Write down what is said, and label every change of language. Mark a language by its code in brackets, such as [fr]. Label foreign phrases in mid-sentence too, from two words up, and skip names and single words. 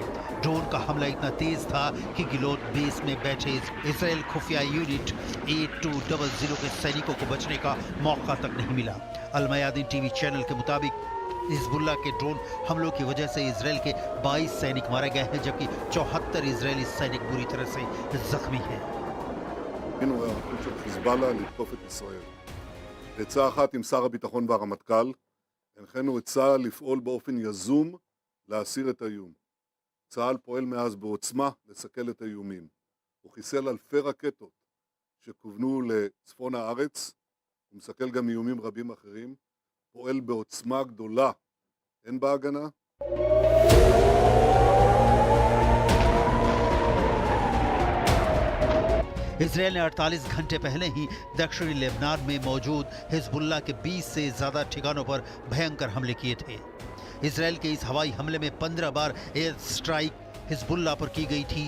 [hi] ड्रोन का हमला इतना तेज था कि गिलोड बेस में बैठे इजराइल खुफिया यूनिट 8200 के सैनिकों को बचने का मौका तक नहीं मिला। अल मयादिन टीवी चैनल के मुताबिक हिजबुल्लाह के ड्रोन हमलों की वजह से इजराइल के 22 सैनिक मारे गए हैं, जबकि 74 इजरायली सैनिक बुरी तरह से जख्मी हैं। [he] היינו היערכות של חיזבאללה לתקוף את ישראל. בעצה אחת עם שר הביטחון והרמטכ"ל, הנחינו את צה"ל לפעול באופן יזום להסיר את האיום. צה"ל פועל מאז בעוצמה לסכל את האיומים. הוא חיסל אלפי רקטות שכוונו לצפון הארץ, הוא מסכל גם איומים רבים אחרים, פועל בעוצמה גדולה, הן בהגנה. [hi] इजरायल ने 48 घंटे पहले ही दक्षिणी लेबनान में मौजूद हिजबुल्लाह के 20 से ज्यादा ठिकानों पर भयंकर हमले किए थे। इजरायल के इस हवाई हमले में 15 बार [en] air strike [hi] हिजबुल्लाह पर की गई थी।